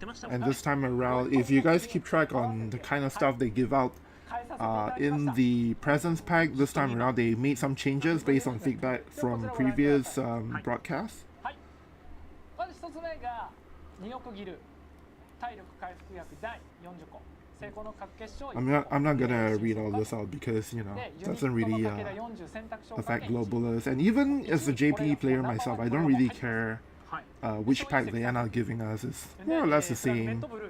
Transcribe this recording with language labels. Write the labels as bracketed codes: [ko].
[en] And this time around, if you guys keep track on the kind of stuff they give out in the presents pack, this time around they made some changes based on feedback from previous broadcasts. [ja] まず1つ目が2億ギル体力回復薬第40個 [en] I'm not gonna read all this out because, you know, it doesn't really affect globalers. And even as a JP player myself, I don't really care which pack they end up giving us. It's more or less the same.